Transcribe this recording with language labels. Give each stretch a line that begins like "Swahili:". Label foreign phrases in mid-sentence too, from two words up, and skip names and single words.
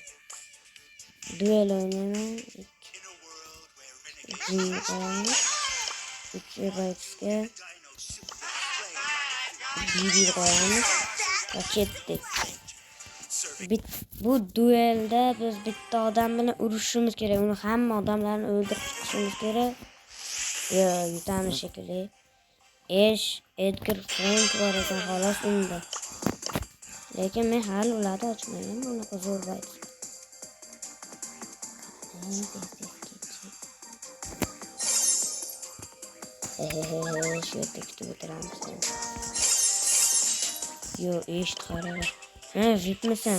Uzbek: Duel o'ynaman. 3 baytga bir qo'yamiz. Ketdik. Bu duelda biz bitta odam bilan urushimiz kerak. Uni hamma odamlarni o'ldirib chiqishimiz kerak. Yutamiz shekilli. Edgar Frank var ekan xolos unda. Lekin men hali ularni ochmayman. Bunaqa zo'r bayt. Shu yerda kutib o'tiramiz. Eshit qara. Vipmisan?